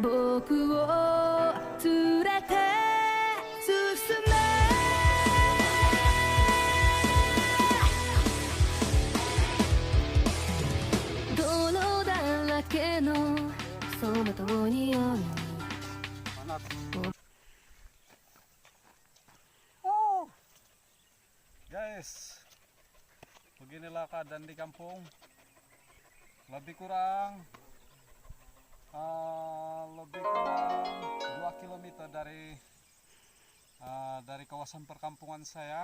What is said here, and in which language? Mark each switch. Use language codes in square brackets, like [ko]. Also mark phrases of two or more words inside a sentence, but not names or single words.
[ja] 僕を連れて進め泥だらけのその塔による [ms] Oh, guys, beginilah keadaan di kampung. Lebih kurang 2 kilometer dari kawasan perkampungan saya.